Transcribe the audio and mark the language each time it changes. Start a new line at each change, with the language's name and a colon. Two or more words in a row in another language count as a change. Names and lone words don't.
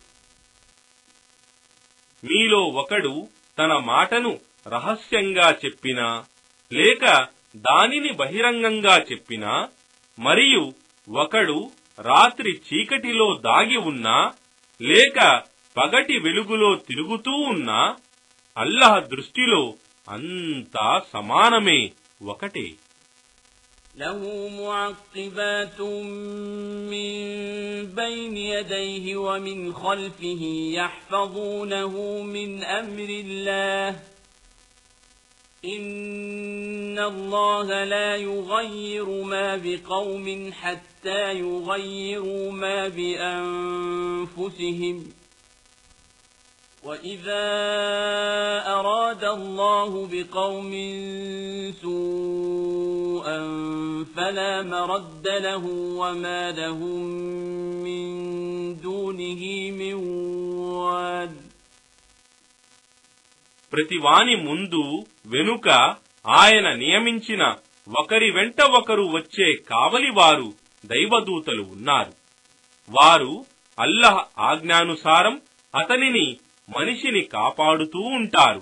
Telugu: మీలో ఒకడు తన మాటను రహస్యంగా చెప్పినా లేక దానిని బహిరంగంగా చెప్పినా, మరియు ఒకడు రాత్రి చీకటిలో దాగి ఉన్నా లేక పగటి వెలుగులో తిరుగుతూ ఉన్నా, అల్లాహ్ దృష్టిలో అంతా సమానమే, ఒకటే.
Arabic: له معقبات من بين يديه ومن خلفه يحفظونه من أمر الله إن الله لا يغير ما بقوم حتى يغيروا ما بأنفسهم وإذا أراد الله بقوم سوءا فلا مرد له وما لهم من دونه من واد.
Telugu: ప్రతివాని ముందు వెనుక ఆయన నియమించిన ఒకరి వెంట ఒకరు వచ్చే కావలివారు దైవదూతలు ఉన్నారు. వారు అల్లహ్ ఆజ్ఞానుసారం అతనిని మనిషిని కాపాడుతూ ఉంటారు.